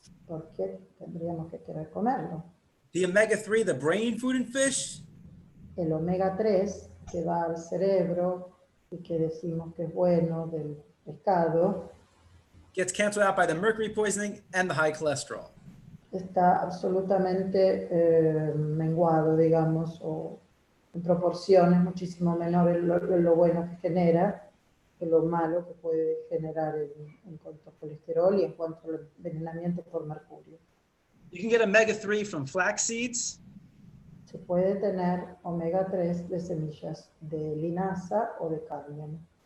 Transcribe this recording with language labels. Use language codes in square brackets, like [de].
[es] ¿por qué tendríamos que querer comerlo? [en] The omega-3, the brain food in fish, [es] El omega 3 que va al cerebro y que decimos que es bueno del pescado, [en] gets canceled out by the mercury poisoning and the high cholesterol. [es] está absolutamente menguado, digamos, o en proporciones muchísimo menores lo bueno que genera que lo malo que puede generar en cuanto a colesterol y en cuanto al envenenamiento por mercurio. [en] You can get omega-3 from flax seeds, [es] Se puede tener omega 3 de semillas de linaza o de cáñamo.